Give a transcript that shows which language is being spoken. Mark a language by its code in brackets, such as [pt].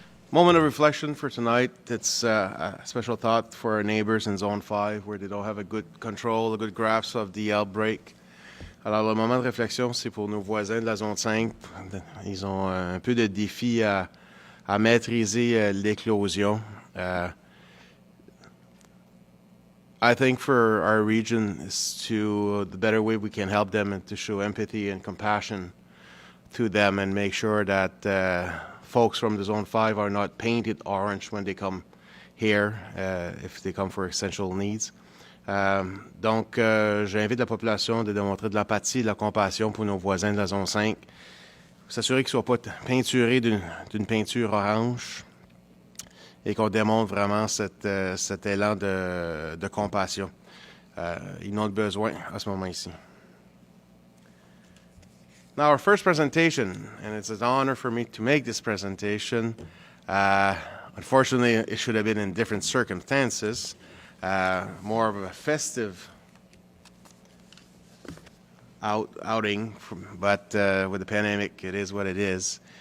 [en] Moment of reflection for tonight. It's a special thought for our neighbors in Zone 5 where they don't have a good control, a good grasp of the outbreak. [fr] Alors, le moment de réflexion, c'est pour nos voisins de la Zone 5. Ils ont un peu de défi à maîtriser l'éclosion. [en] I think for our region is the better way we can help them and to show empathy and compassion to them and make sure that folks from the Zone 5 are not painted orange when they come here, if they come for essential needs. [fr] Donc, j'invite la population de démontrer de l'empathie et de la compassion pour nos voisins de la Zone 5. S'assurer qu'ils ne soient pas peinturés d'une peinture orange et qu'on démontre vraiment cet élan de compassion. Ils en ont besoin à ce moment ici. [en] Now, our first presentation, and it's an honor for me to make this presentation. Unfortunately, it should have been in different circumstances, more of a festive outing, but with the pandemic, it is what it is.